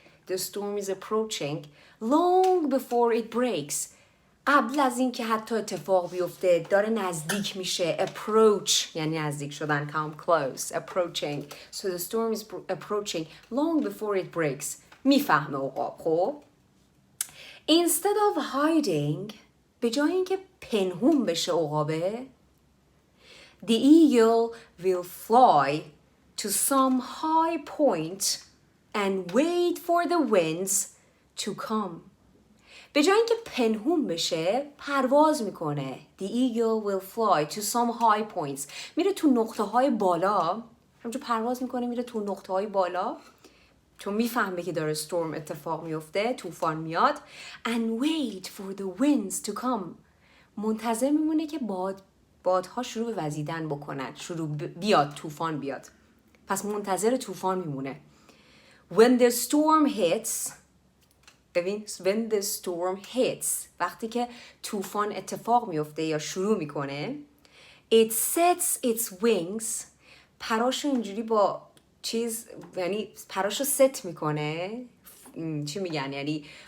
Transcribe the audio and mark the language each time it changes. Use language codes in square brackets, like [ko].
[en] The storm is approaching long before it breaks. [fa] قبل از این که حتی اتفاق بیفته داره نزدیک میشه. Approach یعنی نزدیک شدن. [en] Come close. Approaching. So the storm is approaching long before it breaks. [fa] میفهمه عقاب. [en] خب Instead of hiding [fa] به جای اینکه پنهون بشه عقابه [en] The eagle will fly to some high point and wait for the winds to come. [fa] به جای اینکه پنهون بشه پرواز میکنه. [en] The eagle will fly to some high points. [fa] میره تو نقطه های بالا. همونجا پرواز میکنه میره تو نقطه های بالا چون میفهمه که داره storm اتفاق میفته، طوفان میاد. [en] And wait for the winds to come. [fa] منتظر میمونه که بادها شروع به وزیدن بکنن، بیاد طوفان بیاد. پس منتظر طوفان میمونه. [en] When the storm hits [fa] when the storm hits وقتی که طوفان اتفاق میفته یا شروع میکنه [en] it sets its wings [fa] پراشو اینجوری با چیز یعنی پراشو ست میکنه چی میگن یعنی